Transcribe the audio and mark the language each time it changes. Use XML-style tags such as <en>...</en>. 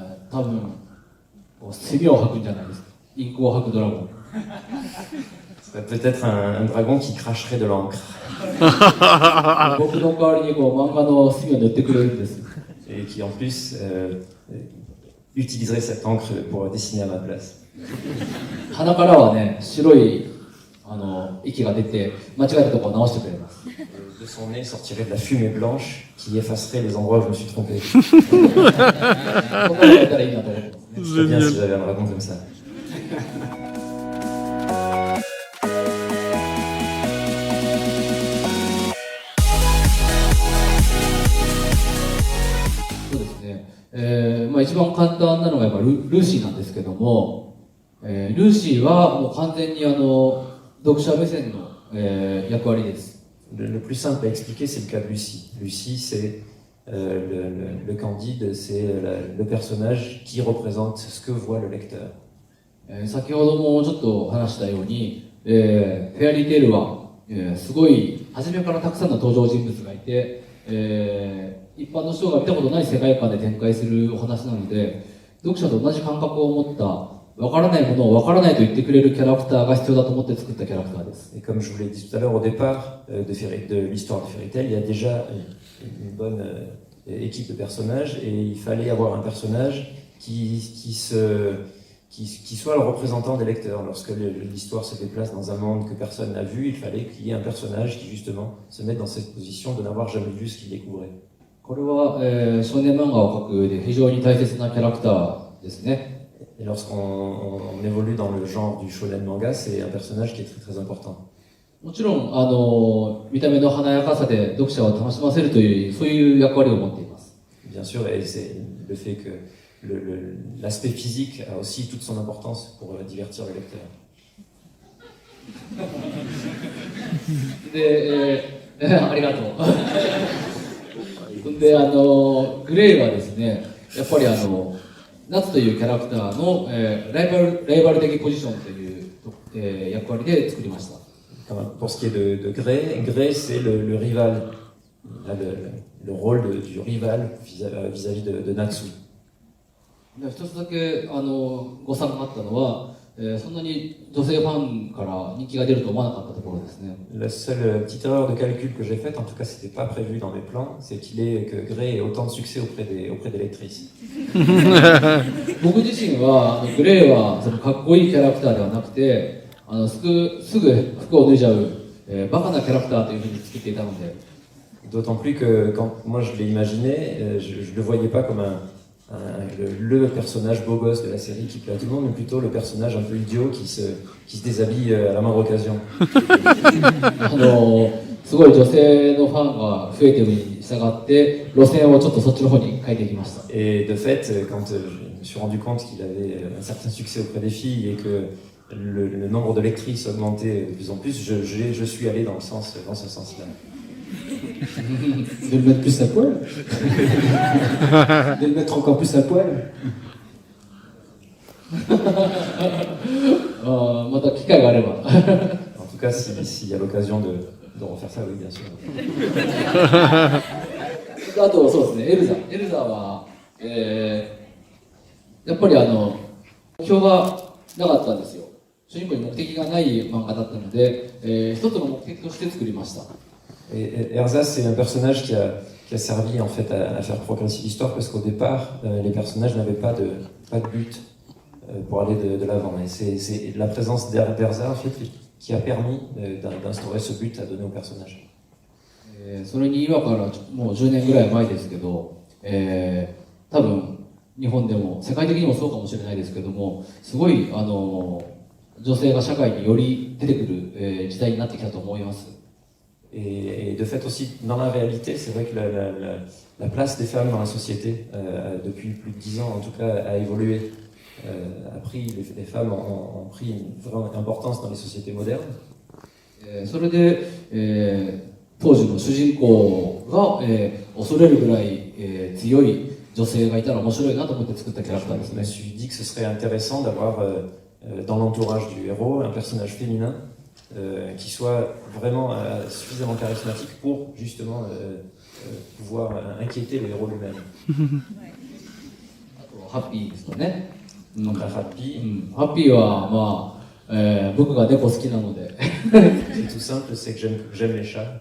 <ja>多分墨を吐くんじゃないですか。インクを吐くドラゴン。</ja> <fr>Ce serait peut-être un dragon qui cracherait de l'encre.</fr> <ja>僕の代わりに漫画の墨を塗ってくれるんです。</ja> <fr>Et qui en plus utiliserait cette encre pour dessiner à ma place.</fr> <ja>鼻からはね、白い息が出て、間違えたところを直してくれます。</ja> <fr>De son nez sortirait de la fumée blanche qui effacerait les endroits où je me suis trompé.</fr> <ja>ここやったらいいなと思ってますね。</ja> <fr>C'est bien si j'avais un dragon comme ça.</fr> <ja>そうですね。一番簡単なのがやっぱルーシーなんですけども、ルーシーはもう完全に読者目線の、役割です。</ja> <fr>Le plus simple à expliquer, c'est le cas de Lucie. Lucie, c'est le Candide, c'est le personnage qui représente ce que voit le lecteur.</fr> <ja>先ほどもちょっと話したように、フェアリーテールは、すごい初めからたくさんの登場人物がいて、一般の人が見たことない世界観で展開するお話なので、読者と同じ感覚を持ったわからないものをわからないと言ってくれるキャラクターが必要だと思って作ったキャラクターです。</ja> <fr>Et comme je vous l'ai dit tout à l'heure, au départ de l'histoire de Fairy Tail, il y a déjà une bonne équipe de personnages et il fallait avoir un personnage qui soit le représentant des lecteurs. Lorsque l'histoire se déplace dans un monde que personne n'a vu, il fallait qu'il y ait un personnage qui justement se mette dans cette position de n'avoir jamais vu ce qu'il découvrait.</fr> <ja>これは、少年漫画を描く上で非常に大切なキャラクターですね。</ja> <fr>Et lorsqu'on évolue dans le genre du shonen manga, c'est un personnage qui est très très important.</fr> <ja>もちろん、見た目の華やかさで読者を楽しませるという、そういう役割を持っています。</ja> <fr>Bien sûr, et c'est le fait que l'aspect physique a aussi toute son importance pour divertir le lecteur.</fr> <ja>で、ありがとう。で、グレイはですね、やっぱり夏というキャラクターの、ライバル的ポジションという、役割で作りました。</ja> <fr>Pour ce qui est de Gray, c'est le rival, le rôle du rival vis-à-vis de Natsu.</fr> <ja>一つだけ誤算があったのは、そんなに女性ファンから人気が出ると思わなかったところですね。</ja> <fr>La seule petite erreur de calcul que j'ai faite, en tout cas c'était pas prévu dans mes plans, c'est que Gray ait autant de succès auprès des lectrices.</fr> <ja>僕自身はグレイはそのかっこいいキャラクターではなくて、すぐ服を脱いじゃう、バカなキャラクターというふうに作っていたので。</ja> <fr>D'autant plus que quand moi je l'ai imaginé, je le voyais pas comme le personnage beau gosse de la série qui plaît à tout le monde, mais plutôt le personnage un peu idiot qui se déshabille à la moindre occasion.</fr> <ja>すごい女性のファンが増えているに従って路線をちょっとそっちの方に変えていきました。</ja> <fr>Et de fait, quand je me suis rendu compte qu'il avait un certain succès auprès des filles et que le nombre de lectrices augmentait de plus en plus, je suis allé dans ce sens-là. De le mettre plus à poil. De le mettre encore plus à poil.</fr> <ja>また機会があれば。</ja> <fr>En tout cas, s'il y a l'occasion de refaire ça, oui, bien sûr.</fr> <ja>あとそうですね、エルザは、やっぱり目標がなかったんですよ。主人公に目的がない漫画だったので、一つの目的として作りました。</ja> <fr>Et Erza, c'est un personnage qui a servi en fait à faire progresser l'histoire parce qu'au départ, les personnages n'avaient pas de but pour aller de l'avant. Et c'est la présence d'Erza en fait qui a permis d'instaurer ce but à donner au personnage.</fr> <ja>それに今からもう10年ぐらい前ですけど、多分日本でも世界的にもそうかもしれないですけども、すごい女性が社会により出てくる、時代になってきたと思います。</ja> <fr>Et de fait aussi, dans la réalité, c'est vrai que la place des femmes dans la société, depuis plus de 10 ans en tout cas, a évolué. Les femmes ont pris une vraie importance dans les sociétés modernes.</fr> <ja>それで、当時の主人公が、恐れるぐらい、強い女性がいたら面白いなと思って作ったキャラクターです</ja> <fr>Je</fr> <ja>ね</ja> <fr>me。 suis dit que ce serait intéressant d'avoir dans l'entourage du héros un personnage féminin qui soit vraiment suffisamment charismatique pour justement pouvoir inquiéter le héros lui-même.</fr> <ja>あとハッピーですかね。</ja> <fr>Donc la Happy,</fr> <ja>ハッピーは、まあ僕が猫好きなので</ja> <fr>c'est tout simple, c'est que j'aime les chats.</fr>